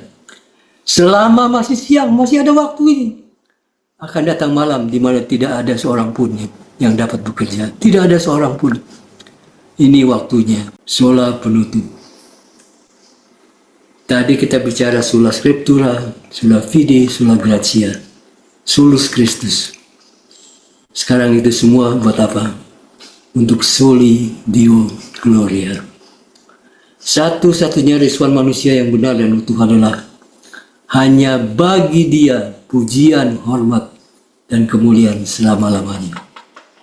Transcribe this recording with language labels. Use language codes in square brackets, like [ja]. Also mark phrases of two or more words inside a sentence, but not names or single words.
[id] Selama masih siang, masih ada waktu ini. Akan datang malam di mana tidak ada seorang pun yang dapat bekerja. Tidak ada seorang pun. Ini waktunya. Sola penutup. Tadi kita bicara [la] sola scriptura, sola fide, sola gratia. Solus Christus. [id] Sekarang itu semua buat apa? [la] untuk soli Deo Gloria. [id] Satu-satunya resuan manusia yang benar dan utuh adalah hanya bagi Dia pujian, hormat, dan kemuliaan selama-lamanya.